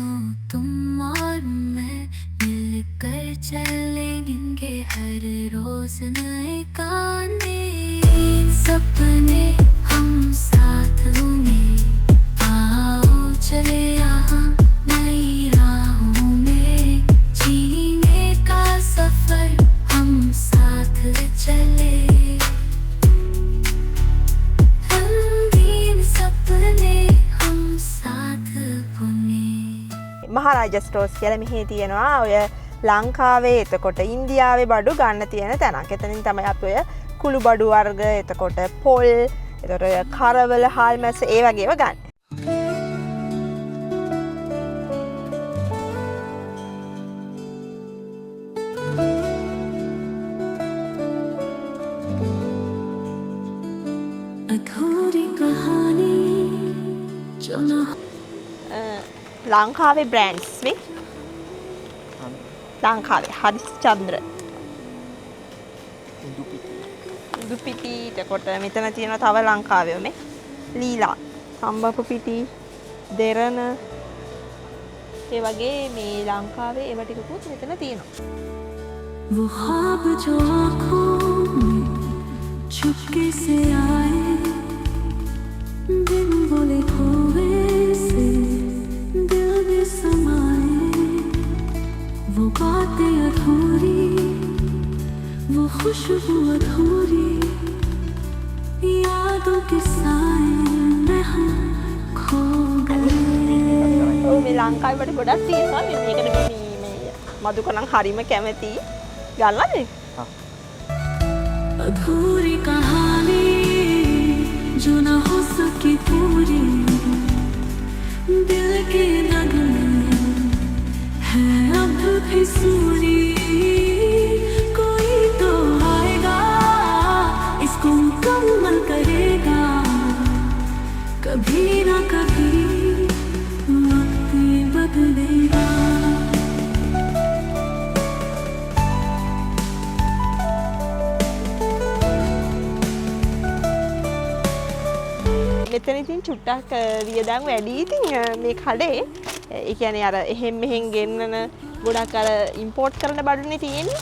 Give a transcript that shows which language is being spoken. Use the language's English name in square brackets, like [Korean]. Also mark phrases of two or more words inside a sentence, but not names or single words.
[Hindi] तुम और मैं मिलकर चलेंगे हर रोज नए गाने सपने हम साथ होंगे आओ चले यहाँ नई राहों में जीने का सफर हम साथ चले रंगीन सपने हम साथ बुने [Sinhala] මහරජා ස්ටෝර්ස් කියලා මෙහි තියෙනවා ඔය ලංකාවේ එතකොට ඉන්දියාවේ බඩු ගන්න තියෙන තැනක්. එතනින් තමයි අපි ඔය කුළු බඩු වර්ග එතකොට පොල් එතකොට ඔය කරවල හාල් මැස්ස ඒ වගේව ගන්න. [Hindi] अधूरी कहानी जो न [Sinhala] ලංකාවේ බ්‍රෑන්ඩ්ස් නේ ලංකාවේ හරිස්චන්ද්‍ර දුපිටි එතකොට මෙතන තියෙනවා තව ලංකාවේ මේ ලීලා සම්බපු පිටි දෙරණ ඒ වගේ මේ ලංකාවේ ඒව ටිකකුත් මෙතන තියෙනවා [Hindi] वो ख्वाब जो आँखों में चुपके से आए बिन बोले खोए से दिल में समाए वो बातें अधूरी वो खुशबू अधूरी यादों के साए में हम खो गए [Sinhala] ඔව් මේ ලංකාවේ වල ගොඩක් තියෙනවා මේකට මේ මදුකණන් හරීම කැමති ගන්නනේ [Hindi] अधूरी कहानी जो न हो सकी पूरी दिल के नगमे है अब भी सूरी कोई तो आएगा इसको मुकम्मल करेगा कभी ना कभी वक्त बदलेगा [Sinhala] මෙතන ඉතින් චුට්ටක් වියදම් වැඩි ඉතින් මේ කඩේ ඒ කියන්නේ අර එහෙම් මෙහෙන් ගෙන්නන ගොඩක් අර ඉම්පෝට් කරන බඩුනේ තියෙන්නේ.